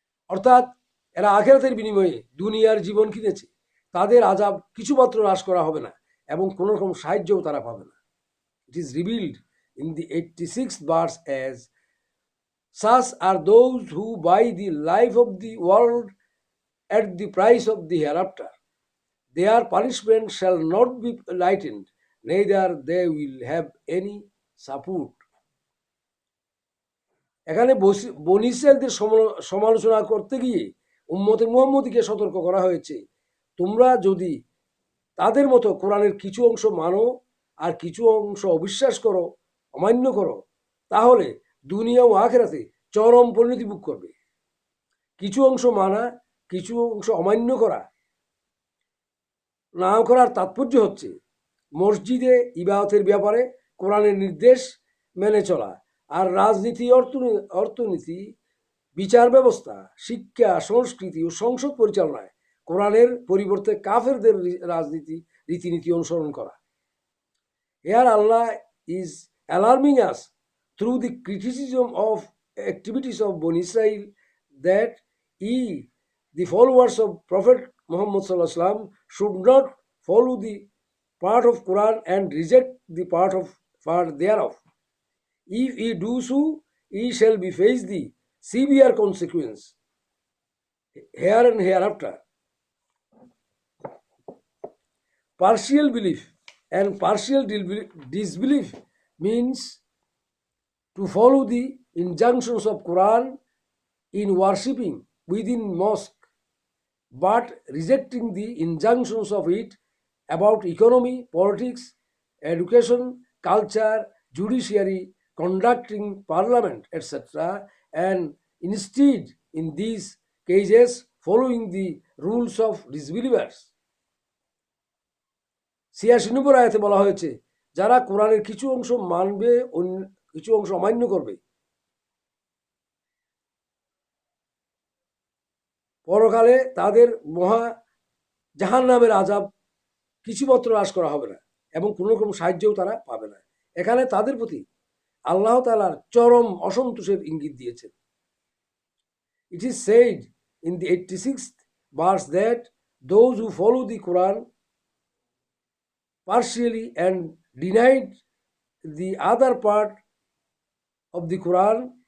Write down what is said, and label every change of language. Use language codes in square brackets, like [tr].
[bn] অর্থাৎ এরা আখিরাতের বিনিময়ে দুনিয়ার জীবন কিনেছে, তাদের আযাব কিছুমাত্র হ্রাস করা হবে না এবং কোনো রকম সাহায্যও তারা পাবে না। [en] It is revealed in the 86th verse as, such are those who buy the life of the world at the price of the hereafter. Their punishment shall not be lightened, neither they will have any support. [bn] এখানে বনী ইসরাঈলদের সমালোচনা করতে গিয়ে উম্মতে মুহাম্মদীকে সতর্ক করা হয়েছে, তোমরা যদি তাদের মতো কোরআনের কিছু অংশ মানো আর কিছু অংশ অবিশ্বাস করো, অমান্য করো, তাহলে দুনিয়া ও আখিরাতে চরম পরিণতি ভোগ করবে। কিছু অংশ মানা, কিছু অংশ অমান্য করা না করার তাৎপর্য হচ্ছে মসজিদে ইবাদতের ব্যাপারে কোরআনের নির্দেশ মেনে চলা, আর রাজনীতি, অর্থনীতি, বিচার ব্যবস্থা, শিক্ষা, সংস্কৃতি ও সংসদ পরিচালনায় কোরআনের পরিবর্তে কাফেরদের রাজনীতি, রীতিনীতি অনুসরণ করা। [en] Here Allah is alarming us through the criticism of activities of Bani Israel that the followers of Prophet Muhammad sallallahu alaihi wasallam should not follow the part of Quran and reject the part thereof. If ye do so, ye shall be face the severe consequence here and hereafter. Partial belief and partial disbelief means to follow the injunctions of Quran in worshipping within mosque, but rejecting the injunctions of it about economy, politics, education, culture, judiciary, conducting parliament, etc., and instead, in these cases, following the rules of disbelievers. [bn] ৮৬ নম্বর আয়াতে বলা হয়েছে, যারা কোরআনের কিছু অংশ মানবে, কিছু অংশ অমান্য করবে, পরকালে তাদের মহা জাহান্নামের আযাব কিছুমাত্র হ্রাস করা হবে না এবং কোনো রকম সাহায্যও তারা পাবে না। এখানে তাদের প্রতি আল্লাহ তাআলার চরম অসন্তোষের ইঙ্গিত দিয়েছেন। [en] It is said in the 86th verse that those who follow the Quran partially and denied the other part of the Quran